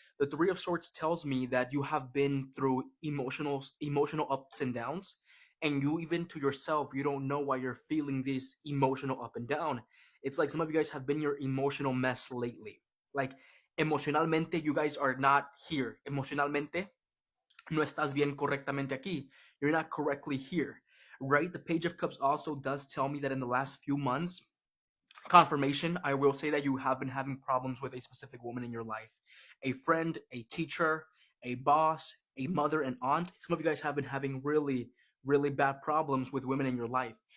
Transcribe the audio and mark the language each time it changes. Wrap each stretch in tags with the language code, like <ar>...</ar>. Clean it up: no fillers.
<en>The Three of Swords tells me that you have been through emotional ups and downs, and you even to yourself, you don't know why you're feeling this emotional up and down. It's like some of you guys have been your emotional mess lately. Like,</en> <es>emocionalmente,</es> <en>you guys are not here.</en> <es>Emocionalmente, no estás bien correctamente aquí.</es> <en>You're not correctly here, right? The Page of Cups also does tell me that in the last few months, confirmation, I will say that you have been having problems with a specific woman in your life. A friend, a teacher, a boss, a mother, an aunt. Some of you guys have been having really, really bad problems with women in your life.</en>